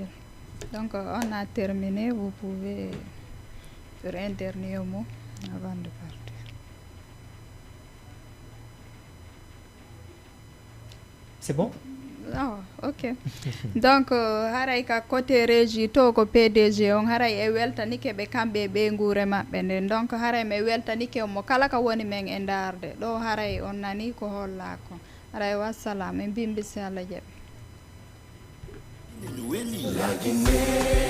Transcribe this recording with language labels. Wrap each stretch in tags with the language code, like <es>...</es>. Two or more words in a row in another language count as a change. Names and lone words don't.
<fr>Donc, on a terminé. Vous pouvez faire un dernier mot avant de partir. C'est bon? Ah, ok. Donc,</fr> <ff>haray ka</ff> <fr>côté régie</fr> <ff>to ko PDG on haray e weltanike ɓe kamɓe ɓe nguure maɓɓe nden donc haray mi weltanike mo kala ka woni men e darde ɗo haray on nani ko holla ko haray wassalam en mbimbi si Allah jaɓi</ff>